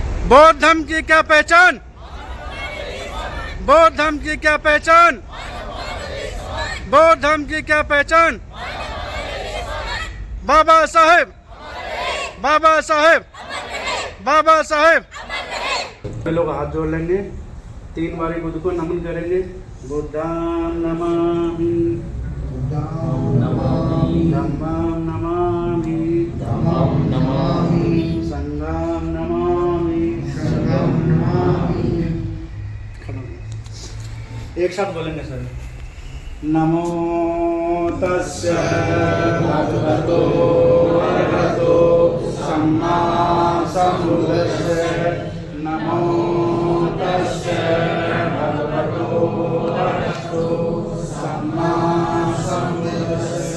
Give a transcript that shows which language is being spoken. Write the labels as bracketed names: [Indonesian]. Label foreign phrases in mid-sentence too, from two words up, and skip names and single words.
[Hindi] बौद्ध धर्म की क्या पहचान? बौद्ध धर्म की क्या पहचान? बौद्ध धर्म की क्या पहचान? बाबा साहेब, बाबा साहेब, बाबा साहेब। लोग हाथ जोड़ लेंगे, 3 बार बुद्ध को नमन करेंगे। [Pali] बुद्धां नमामि, धम्मां नमामि, संघां नमामि। [Hindi] एक साथ बोलेंगे सर। [Pali] नमो तस्य भगवतो अरहतो सम्मा सम्बुद्धस्स। नमो तस्य भगवतो अरहतो सम्मा सम्बुद्धस्स।